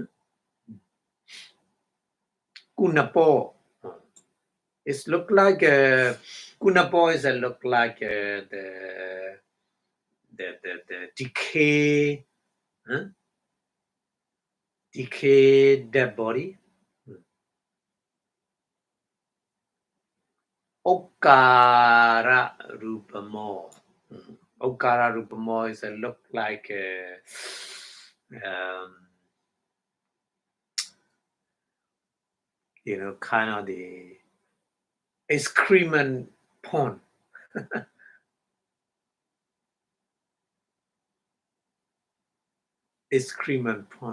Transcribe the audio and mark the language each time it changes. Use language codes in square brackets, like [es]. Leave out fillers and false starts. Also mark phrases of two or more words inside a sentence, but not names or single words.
[pi] Kunapo. [en] It look like kunapo is a look like the decay, decay dead body. [pi] Okara rupamo. Okara rupamo [en] is a look like kind of the excrement pond. Excrement pond.